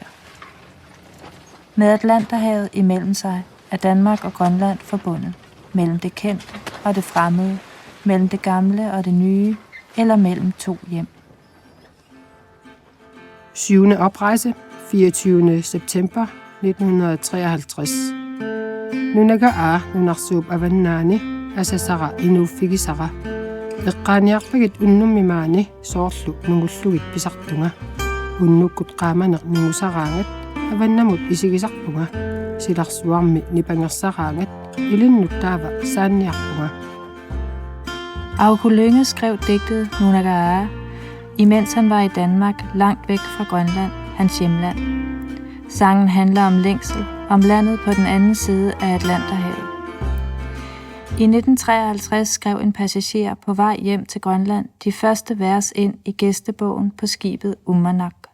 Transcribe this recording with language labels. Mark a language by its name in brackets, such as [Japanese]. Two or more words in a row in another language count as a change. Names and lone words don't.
[Danish] Med Atlanterhavet imellem sig er Danmark og Grønland forbundet, mellem det kendte og det fremmede, mellem det gamle og det nye, eller mellem 2 hjem. 7. oprejse, 24. september 1953. [Kalaallisut] Nunaga nunarsuup avannani asasara inuuffigisara. Eqqaaniarpagit unnummimaani soorlu nungullugit pisartunga. Unnukkut qaamaneq nungusaraangat avannamut isigisarpunga. Silarsuarmi nipangersaraangat ilinnut taava saanniarpunga. [Danish] Auko Lynge skrev digtet Nunagaa, imens han var i Danmark, langt væk fra Grønland, hans hjemland. Sangen handler om længsel, om landet på den anden side af Atlanterhavet. I 1953 skrev en passager på vej hjem til Grønland de første vers ind i gæstebogen på skibet Uummannaq.